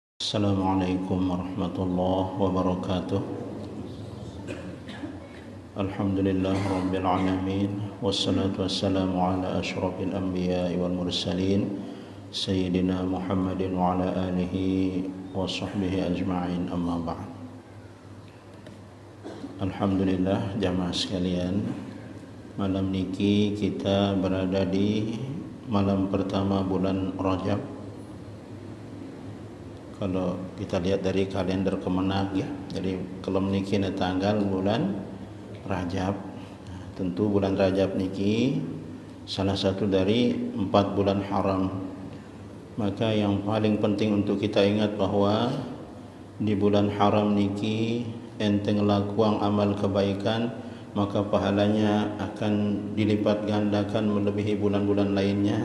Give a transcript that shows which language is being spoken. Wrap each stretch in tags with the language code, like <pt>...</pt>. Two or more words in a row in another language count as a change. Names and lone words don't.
<ar>السلام عليكم ورحمة الله وبركاته. الحمد لله رب العالمين، والصلاة والسلام على أشرف الأنبياء والمرسلين سيدنا محمد وعلى آله وصحبه أجمعين، أما بعد.</ar> <id>Alhamdulillah jamaah sekalian, malam niki kita berada di malam pertama bulan Rajab. Kalau kita lihat dari kalender Kemenak ya, jadi kalau niki tanggal bulan Rajab. Tentu bulan Rajab niki salah satu dari 4 bulan haram. Maka yang paling penting untuk kita ingat bahwa di bulan haram niki</id> <sas>enteng lakuang</sas> <id>amal kebaikan, maka pahalanya akan dilipat gandakan melebihi bulan-bulan lainnya.</id>